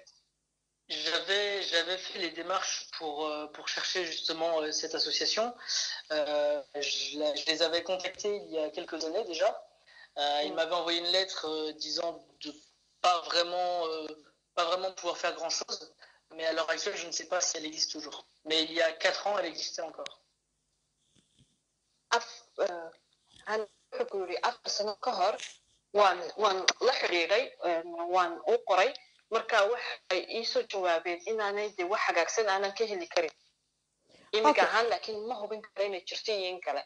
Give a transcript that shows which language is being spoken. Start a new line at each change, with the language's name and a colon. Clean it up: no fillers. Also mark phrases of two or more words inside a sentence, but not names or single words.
French: J'avais fait les démarches pour chercher justement cette association. Je les avais contactés il y a quelques années déjà. Ils m'avaient envoyé une lettre disant de pas vraiment pouvoir faire grand-chose. Mais à l'heure actuelle, je ne sais pas si elle existe toujours. Mais il y a 4 ans, elle existait encore.
Somali: waan la xidhiidhay waan u qoray marka waxay iisoo jawaabeen inaanay de wax hagaagsan aanan ka heli karin imika ahaan laakiin ma hubin kara inay jirto iyo in kale